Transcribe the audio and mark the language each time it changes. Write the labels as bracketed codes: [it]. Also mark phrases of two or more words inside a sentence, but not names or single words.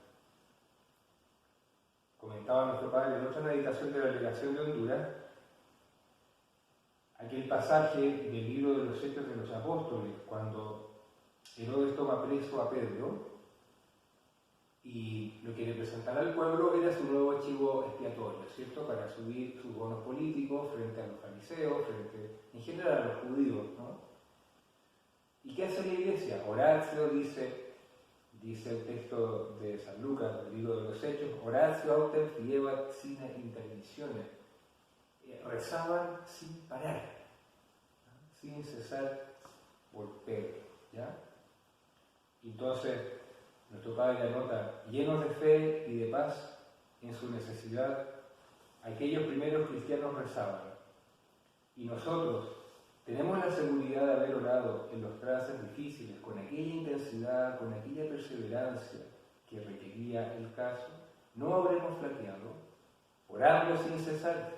[es] Comentaba nuestro padre en otra meditación de la delegación de Honduras, aquel pasaje del libro de los Hechos de los Apóstoles, cuando Herodes toma preso a Pedro, y lo que representaba al pueblo era su nuevo chivo expiatorio, ¿cierto? Para subir sus bonos políticos frente a los fariseos, en general a los judíos, ¿no? ¿Y qué hace la iglesia? Horacio dice el texto de San Lucas, del libro de los Hechos, [la] Horacio autem fiebat sine intermissione. [es] Rezaban sin parar, ¿no? Sin cesar por Pedro, ¿ya? Entonces, nuestro padre anota, llenos de fe y de paz en su necesidad, aquellos primeros cristianos rezaban. Y nosotros tenemos la seguridad de haber orado en los trances difíciles, con aquella intensidad, con aquella perseverancia que requería el caso, no habremos flaqueado, orando sin cesar.